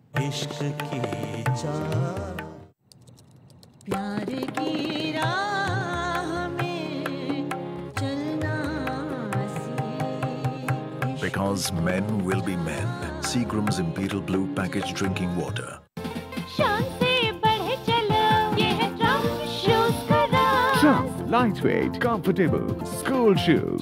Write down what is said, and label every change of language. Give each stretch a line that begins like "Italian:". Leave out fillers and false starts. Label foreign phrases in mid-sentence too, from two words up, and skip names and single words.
Hindi: इश्क की चाह प्यार की राह में चलना सीख
English: Because men will be men. Seagram's Imperial Blue Packaged Drinking Water.
Hindi: शान से बढ़ चलो ये है ट्रम्प शूज का राज
English: Trump lightweight, comfortable school shoes.